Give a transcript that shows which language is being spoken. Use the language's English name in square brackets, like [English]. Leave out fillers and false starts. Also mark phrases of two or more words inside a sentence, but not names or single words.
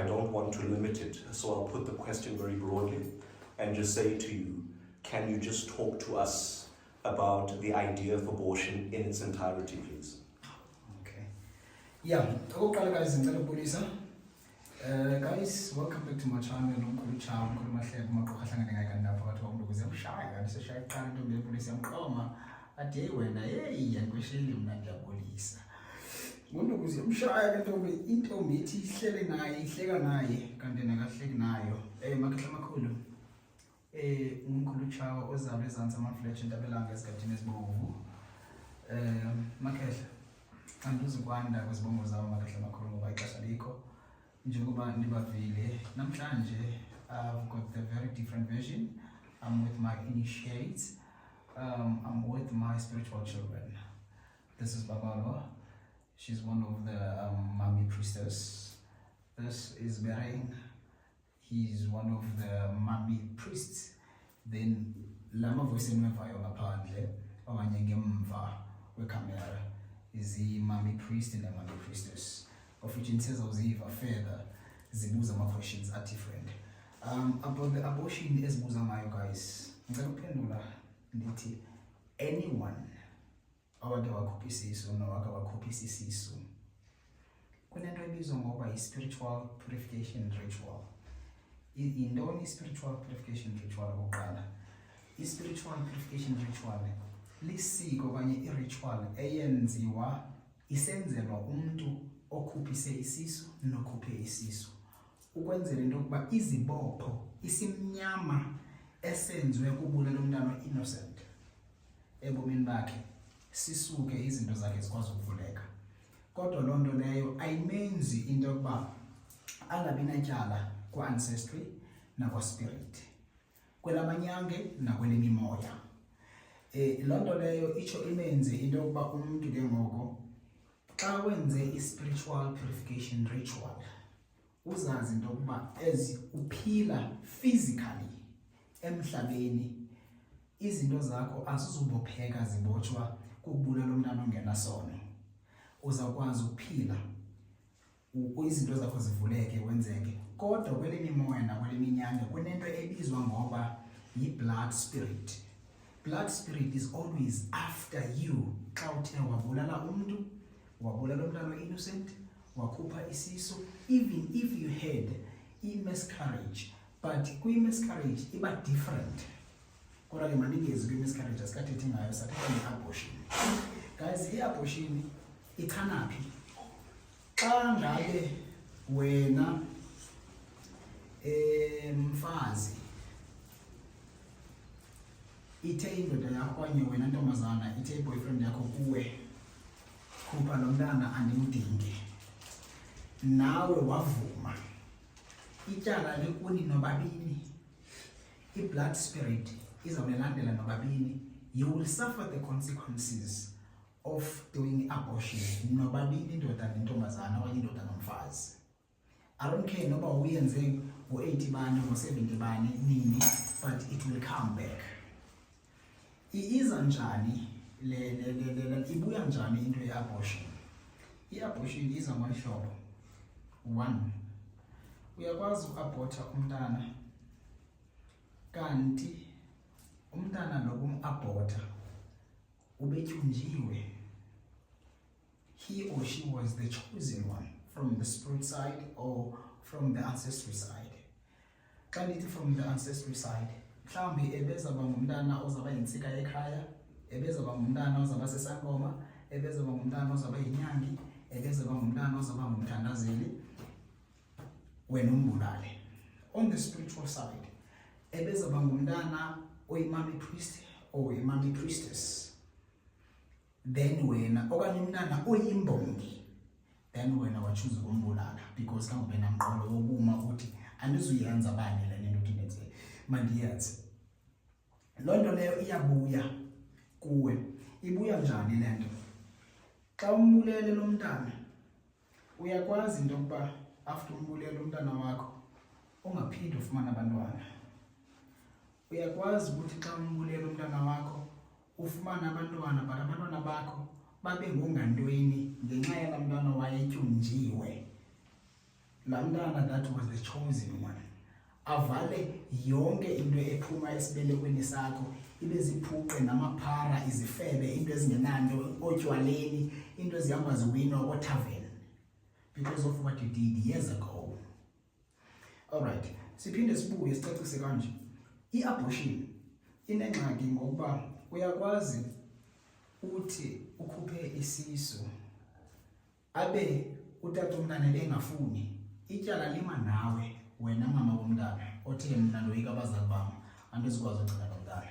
[English] I don't want to limit it, so I'll put the question very broadly and just say to you, can you just talk to us about the idea of abortion in its entirety, please? Okay. Yeah, guys, welcome back to my channel. [Zulu] Mkhulu Chawe, Mkhulu Mahlebo, maqoqahlangane ngayikandapha batho bakumlokuze mshaya kanti seshaya iqala intombi yepolisi yamqoma ade wena hey yankwesheli mna ngiyabulisa ngonokuze mshaya kantombi intombi ithi ihlele naye ihleka naye kanti nakahleki nayo makehla makhulu uMkhulu Chawe ozalwe ezantsi amaflethu entabelanga ezigadini ezibomvu makehla anduzi kwanda kwezibongo zawo makehla makhulu ngoba ixesha likho. Njengoba nibavile namhlanje [English] I've got a very different version. I'm with my initiates. I'm with my spiritual children. This is Babalo. She's one of the Mami priestess. This is Bereng. He's one of the Mami priests. Then [Xhosa] lama voice enwevayo ngaphandle okanye ngemva kwecamera [English] is the Mami priest and the Mami priestess, of which in says Oziva further zibuza my questions are different. About the abortion [Xhosa] ezibuza ngayo guys, ngicela ukuphendula ndithi anyone awake wakhupha isisu nowake wakhupha isisu kunento ebizwa ngoba yi- [English] spiritual purification ritual. [Xhosa] Yintoni i- [English] spiritual purification ritual [Xhosa] okokuqala? I- [English] spiritual purification ritual [Xhosa] lisiko okanye i-ritual eyenziwa isenzelwa umntu okhuphise isisu nokhuphe isisu, ukwenzela into yokuba izibopho isimnyama esenziwe kubulala umntana innocent ebomini bakhe sisuke, izinto zakhe zikwazi ukuvuleka. Kodwa loo nto leyo ayimenzi into yokuba angabi natyala kwa-ancestry nakwa-spirit, kwelamanyange nakwelemimoya. Loo nto leyo itsho imenze into yokuba umntu ke ngoko xa wenze i- [English] spiritual purification ritual [Xhosa] uzazi into yokuba as uphila physically emhlabeni, izinto zakho azizubopheka zibotshwa kukubulala umntana ongenasono. Uzawukwazi ukuphila, izinto zakho zivuleke, wenzeke. Kodwa kwelemimoya nakweleminyanga kunento ebizwa ngoba yi- [English] blood spirit. Blood spirit is always after you. [Xhosa] Xa uthe wabulala umntu, wabulala umntana innocent, wakhupha isisu, [English] even if you had i-miscarriage, but [Xhosa] kwi-miscarriage iba [English] different. [Xhosa] Kodwa ke maningezi kwi-miscarriage asikathethi ngayo, sathetha nge-abortion. Guys, i-abortion ichana phi? Xa ngabe wena mfazi ithe indoda yakho okanye wena ntombazana ithe i-boyfriend yakho kuwe, khupha lo mntana andimdingi, nawe wavuma, ityala likuni nobabini, i- [English] blood spirit [Xhosa] izawulandela nobabini. [English] You will suffer the consequences of doing abortion [Xhosa] nobabini, indoda nentombazana okanye indoda nomfazi. [English] I don't care [Xhosa] noba uyenze ngo-80 bani ngo-70 bani nini, [English] but it will come back. [Xhosa] Iza njani ibuya njani into ye-abortion? I-abortion iza ngolu hlobo. 1, uyakwazi uku-abhortha umntana, kanti umntana lo kum-abhortha ubetyunjiwe. [English] He or she was the chosen one from the spirit side or from the ancestry side. [Xhosa] Xa ndithi [English] from the ancestry side, [Xhosa] mhlawumbi ebezaba ngumntana ozaba yintsika ekhaya, ebezaba ngumntana ozaba sesangoma, ebezaba ngumntana ozaba yinyangi, ebezaba ngumntana ozaba ngumthandazeli, wena umbulale. [English] On the spiritual side, [Xhosa] ebezaba ngumntana [English] oyimami priest or imami priestess, [Xhosa] then wena okanye umntana oyimbongi, then wena wachoose ukumbulala because kangube namqolo wobuma uthi andizuyenza bani le nto kinenze mandiyenze. Loo nto leyo iyabuya kuwe. Ibuya njani le nto? Xa umbulele lo mntana uyakwazi into yokuba after umbulele umntana wakho ungaphinde ufumane abantwana. Uyakwazi ukuthi xa umbulele umntana wakho ufumane abantwana, but abantwana bakho babe ngongantweni ngenxa yala mntana wayetyunjiwe. La mntana [English] that was the chosen one. [Xhosa] Avale yonke into ephuma esibelekweni sakho, ibe ziphuqe namaphara, izifebe, into ezingenanto, otywaleni, into ezihamba ziwinwa ko-tavern [English] because of what you did years ago. Alright, [Xhosa] siphinde sibuye sicacise kanje. I-abortion inengxaki ngokuba uyakwazi uthi ukhuphe isisu abe utata umntana engafuni, ityala lima nawe wena mama womntana othe mna ndoyika abazali bam andizikwazi ugcina lo mntana.